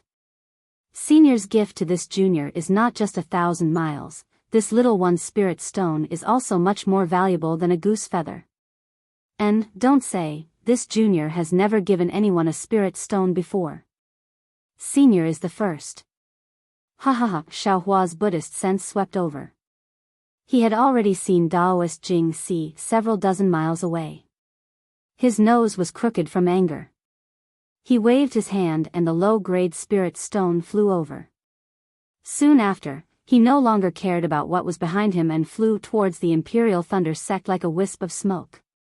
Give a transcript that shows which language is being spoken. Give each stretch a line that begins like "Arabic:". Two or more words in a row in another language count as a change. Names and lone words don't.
English: Senior's gift to this junior is not just 1,000 miles, this little one's spirit stone is also much more valuable than a goose feather. And, don't say, this junior has never given anyone a spirit stone before. Senior is the first. Ha ha ha, Xiaohua's Buddhist sense swept over. He had already seen Daoist Jing Si several dozen miles away. His nose was crooked from anger. He waved his hand and the low-grade spirit stone flew over. Soon after, he no longer cared about what was behind him and flew towards the Imperial Thunder sect like a wisp of smoke.